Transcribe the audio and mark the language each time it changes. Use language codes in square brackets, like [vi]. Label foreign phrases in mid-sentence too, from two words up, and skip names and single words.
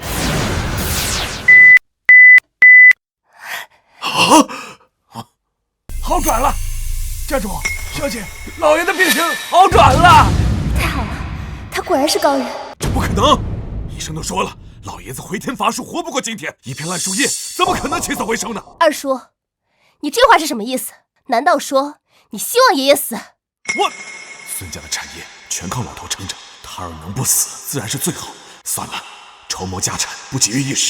[zh] 好轉了，家主、小姐，老爺的病情好轉了。太好了，他果然是高人。這不可能，醫生都說了，老爺子回天乏術，活不過今天。一片爛樹葉怎麼可能起死回生呢？二叔，你這話是什麼意思？難道說你希望爺爺死？我孫家的產業全靠老頭撐着，他要能不死，自然是最好。算了，籌謀家產不急於一時。